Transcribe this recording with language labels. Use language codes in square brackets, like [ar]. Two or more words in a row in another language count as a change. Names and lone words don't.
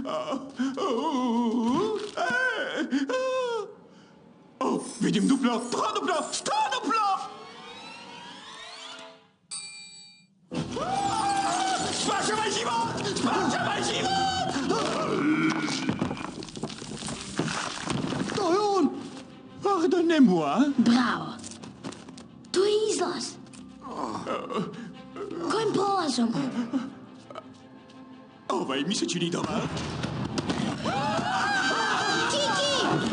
[hr] Vidim duplo, troduplo, stroduplo! Spašavaj život! Spašavaj život! To je on! [fr] Pardonnez-moi. [hr] Bravo. Tu je izlaz. Kojim prolazom? Ovaj mi se čini dobar. Kiki!